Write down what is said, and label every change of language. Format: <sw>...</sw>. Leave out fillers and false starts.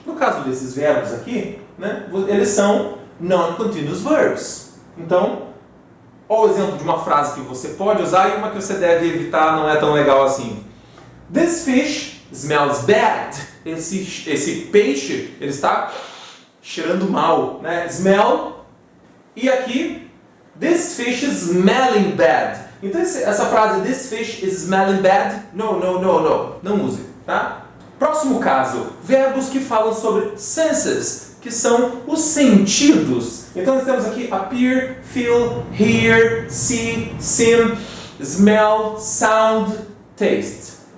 <pt>No caso desses verbos aqui, né, eles são non-continuous verbs. Então, olha o exemplo de uma frase que você pode usar e uma que você deve evitar, não é tão legal assim.</pt> <en>This fish smells bad.</en> <pt>Esse peixe, ele está cheirando mal, né? Smell. E aqui,</pt> <en>this fish is smelling bad.</en> <pt>Então essa frase,</pt> <en>this fish is smelling bad,</en> <pt>não use, tá? Próximo caso, verbos que falam sobre senses, que são os sentidos. Então nós temos aqui</pt> <en>appear, feel, hear, see, sim, smell, sound, taste.</en>